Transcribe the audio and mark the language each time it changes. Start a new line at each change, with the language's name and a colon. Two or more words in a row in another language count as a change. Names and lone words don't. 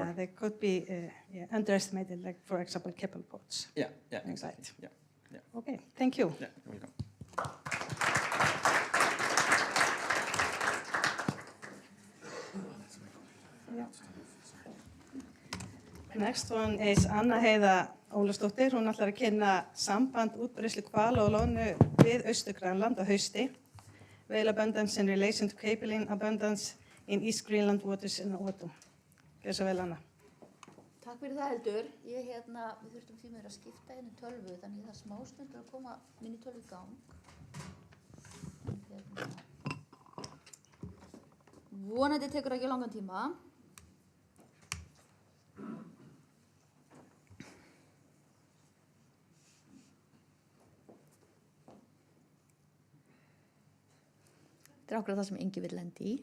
English: Yeah, they could be underestimated, like, for example, cephalopods. Yeah, exactly. Right. Yeah. Okay, thank you. Yeah, you're welcome. Next one is Anna Heiða Ólafsdóttir.
Icelandic: Hún ætlar að kynna samband útbreiðslu hvala og loðnu við Austur-Grænland á hausti.
English: Whale abundance in relation to capelin abundance in East Greenland waters in autumn.
Icelandic: Gjör svo vel, Anna. Takk fyrir það, Heldur. Við þurftum því að skipta einu tölvu, þannig það smá stundur að koma minni tölvu í gang. Vonandi tekur ekki langan tíma. Þetta er ákveð það sem enginn vill lendi í.